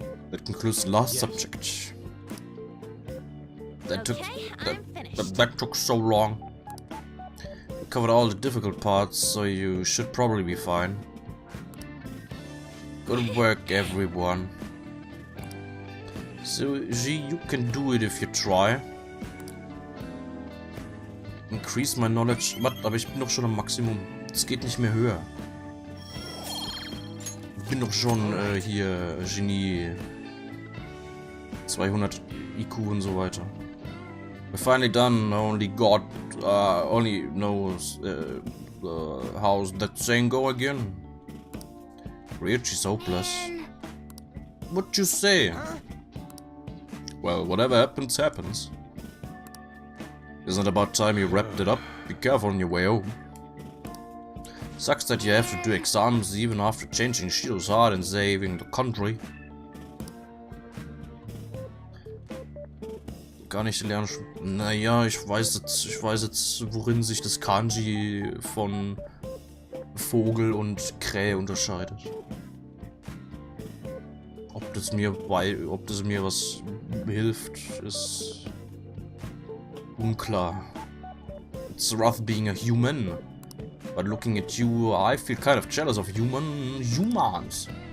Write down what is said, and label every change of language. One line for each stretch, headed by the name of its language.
English: That concludes the last subject. That took so long. We covered all the difficult parts, so you should probably be fine. Good work, everyone. So, G, you can do it if you try. Increase my knowledge. Was?
German: Aber ich bin doch schon am Maximum. Es geht nicht mehr höher. Ich bin doch schon hier Genie 200 IQ und so weiter.
English: We're finally done. Only God only knows how's that saying go again. Ryuji's hopeless. What'd you say? Well, whatever happens, happens. Isn't it about time you wrapped it up? Be careful on your way home. Sucks that you have to do exams even after changing Shido's heart and saving the country.
German: Gar nicht lernen. Naja, ich weiß jetzt, worin sich das Kanji von Vogel und Krähe unterscheidet. Ob das mir was hilft, ist unklar.
English: It's rough being a human, but looking at you, I feel kind of jealous of humans.